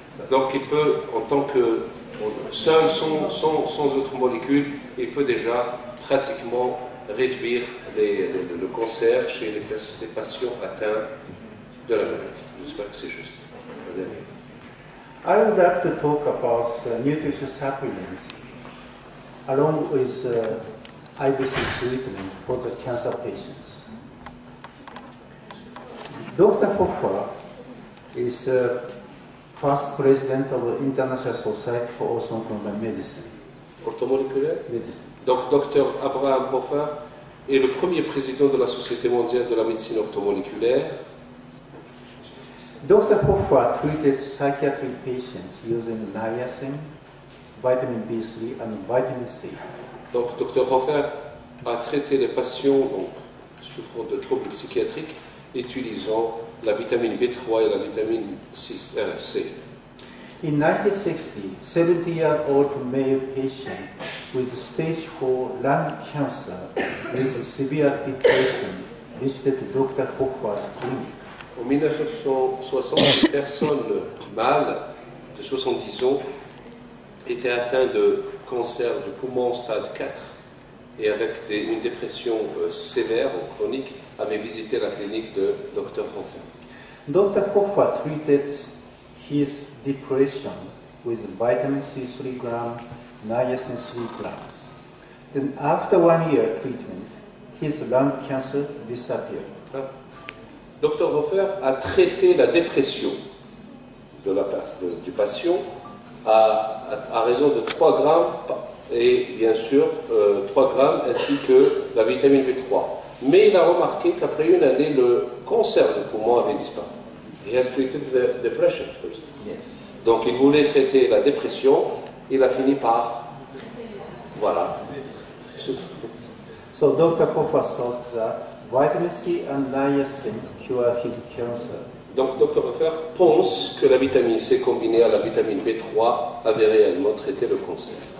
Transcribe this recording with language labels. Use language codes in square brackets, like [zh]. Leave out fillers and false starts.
[fr] Donc il peut, en tant que seul, sans autre molécule, il peut déjà pratiquement réduire le cancer chez les patients atteints de la maladie. J'espère que c'est juste. [en] I would like to talk about nutrition supplements along with IBC treatment for the cancer patients. Dr. Hoffer is first president of the International Society for Orthomolecular Medicine. [fr] Orthomoléculaire? [en] Medicine. [fr] Donc, Dr. Abraham Hoffer est le premier président de la Société mondiale de la médecine orthomoléculaire. [en] Dr. Hoffa treated psychiatric patients using niacin, vitamin B3, and vitamin C. [fr] Donc, Dr. Hofer a traité les patients donc, souffrant de troubles psychiatriques utilisant la vitamine B3 et la vitamine C. [en] In 1960, 70-year-old male patient with stage 4 lung cancer with severe depression visited Dr. Hoffa's clinic. [fr] En 1960, une personne mâle de 70 ans était atteinte de cancer du poumon stade 4 et avec une dépression sévère ou chronique avait visité la clinique de Dr. Hofer. [en] Dr. Hoffa treated his depression with vitamin C 3 grams, niacin 3 grams. Then after 1 year treatment, his lung cancer disappeared. [fr] Dr. Hofer a traité la dépression du patient à raison de 3 grammes et bien sûr 3 grammes ainsi que la vitamine B3. Mais il a remarqué qu'après une année, le cancer du poumon avait disparu. [en] He has treated the depression first. Yes. [fr] Donc il voulait traiter la dépression, il a fini par... Voilà. [en] So Dr. Hoffa thought that vitamin C and niacin cure his cancer. [fr] Donc Dr. Hofer pense que la vitamine C combinée à la vitamine B3 avait réellement traité le cancer.